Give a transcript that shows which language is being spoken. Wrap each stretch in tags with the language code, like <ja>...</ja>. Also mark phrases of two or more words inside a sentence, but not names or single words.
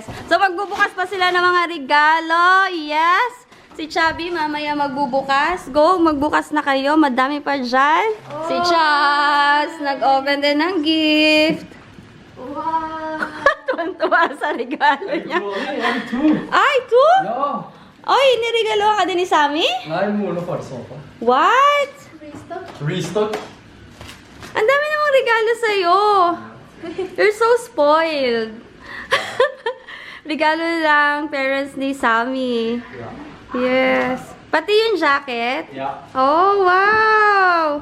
<tl>So, magbubukas pa sila ng mga regalo.</tl> <en>Yes.</en> <tl>Si Chubby, mamaya magbubukas. Go, magbukas na kayo. Madami pa dyan. Si Chaz, nag-open din ng gift. Wow! Tuwan-tuwa sa regalo niya.</tl> <sv>Jag hade två.</sv> <en>Ay, two?</en> <sv>Ja.</sv> <tl>Oy, nirigalo ka din ni Sammy?</tl> <sv>Nej, mor och far sa på.</sv> <en>What? Restock. Restock.</en> <tl>Ang dami namang regalo sa'yo.</tl> <en>You're so spoiled.</en> <tl>Regalo lang, parents ni Sammy.</tl> <sv>Ja.</sv> <tl>Yes. Pati yung jacket.</tl> <sv>Ja. Oh, wow!</sv>